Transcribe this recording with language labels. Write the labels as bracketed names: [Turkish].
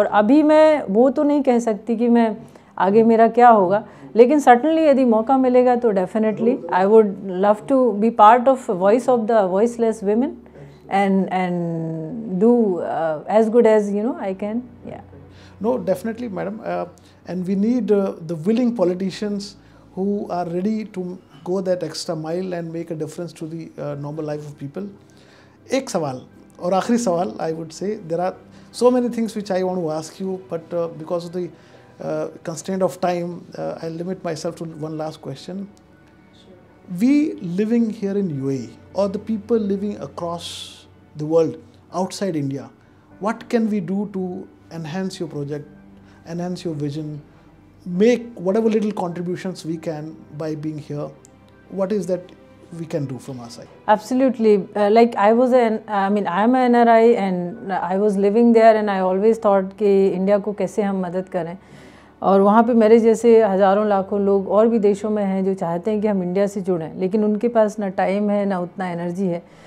[Hindi] और अभी मैं वो तो नहीं कह सकती कि मैं आगे मेरा क्या होगा, लेकिन सर्टनली यदि मौका मिलेगा तो [English] Definitely I would love to be part of voice of the voiceless women and do as good as I can. Yeah. No, definitely, madam. And we need the willing politicians who are ready to go that extra mile and make a difference to the normal life of people. [Hindi] एक सवाल, और आखिरी सवाल, [English] I would say there are so many things which I want to ask you, but because of the constraint of time, I'll limit myself to one last question. We living here in UAE, or the people living across the world outside India, what can we do to enhance your project, enhance your vision, make whatever little contributions we can by being here? What is that we can do from our side? Absolutely. Like I am an NRI and I was living there and I always thought [Hindi] कि India को कैसे हम मदद करें, और वहाँ पे मेरे जैसे हज़ारों लाखों लोग और भी देशों में हैं जो चाहते हैं कि हम इंडिया से जुड़ें, लेकिन उनके पास ना टाइम है ना उतना एनर्जी है।